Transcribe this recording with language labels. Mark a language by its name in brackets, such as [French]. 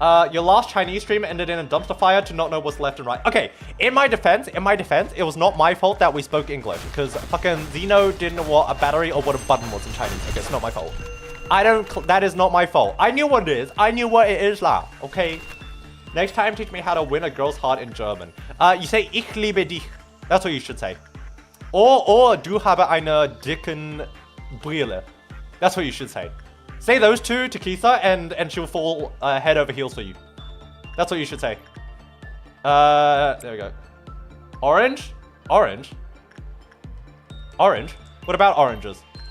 [English] Your last Chinese stream ended in a dumpster fire to not know what's left and right. Okay, in my defense, it was not my fault that we spoke English because fucking Zeno didn't know what a battery or what a button was in Chinese. Okay, it's not my fault. That is not my fault. I knew what it is. I knew what it is lah. Okay. Next time, teach me how to win a girl's heart in German. You say [German] Ich liebe dich. [English] That's what you should say. [German] Or du habe eine dicken Brille. [English] That's what you should say. Say those two to Keitha and she'll fall head over heels for you. That's what you should say. There we go. Orange? Orange? Orange? What about oranges?